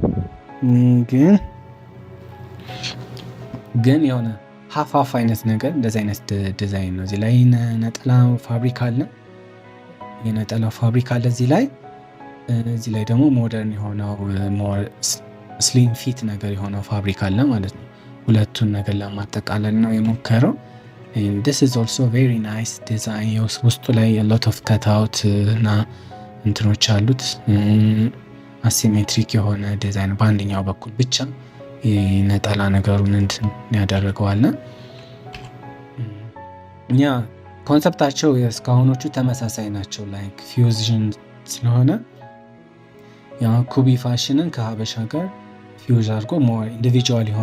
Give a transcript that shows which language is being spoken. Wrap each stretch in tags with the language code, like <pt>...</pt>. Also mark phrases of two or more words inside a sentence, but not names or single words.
<am>ግን የሆነ ሀፍ አይነት ነገር እንደዚህ አይነት ዲዛይን ነው። እዚህ ላይ ነጠላ ፋብሪክ አለ፣ የነጠላው ፋብሪክ አለ እዚህ ላይ ደግሞ ሞደርን የሆነው</am> <en>more slim fit</en> <am>ነገር የሆነው ፋብሪክ አለ ማለት ነው። ሁለቱን ነገር ለማጠቃለል ነው የሞከረው።</am> <en>this is also very nice design።</en> <am>ውስጡ ላይ</am> <en>lot of cutout</en> <am>እና እንትኖች አሉት። አሲሜትሪክ የሆነ ዲዛይን በአንደኛው በኩል ብቻ ነጠላ ነገሩን እንትን ያደረገዋል። ኮንሰፕታቸው እስካሁኖቹ ተመሳሳይ ናቸው።</am> <en>like fusion</en> <am>ስለሆነ ኩቢ ፋሽንን ከሀበሻ ጋር ፊውዝ አድርጎ</am> <en>more individual</en> <am>የሆነ</am>